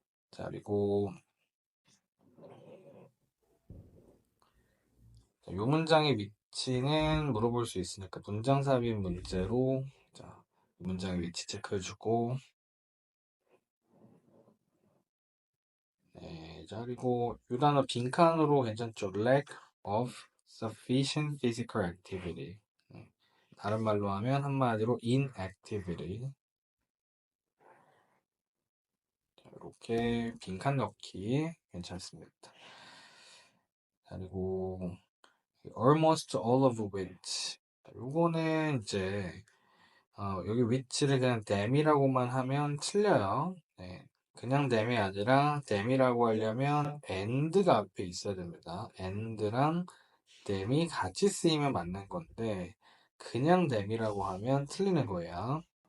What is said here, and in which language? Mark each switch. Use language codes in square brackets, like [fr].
[ko] 자, 그리고 이 문장의 위치는 물어볼 수 있으니까 문장 삽입 문제로 자, 문장의 위치 체크해주고, 네, 자, 그리고 이 단어 빈칸으로 괜찮죠? [en] lack of sufficient physical activity. [ko] 다른 말로 하면 한마디로 inactivity. 자, 이렇게 빈칸 넣기 괜찮습니다. 자, 그리고 [en] almost all of which. [ko] 요거는 이제 여기 위치를 그냥 them이라고만 하면 틀려요. 네. 그냥 them이 아니라 them이라고 하려면 and가 앞에 있어야 됩니다. and랑 them이 같이 쓰이면 맞는 건데 그냥 them이라고 하면 틀리는 거예요.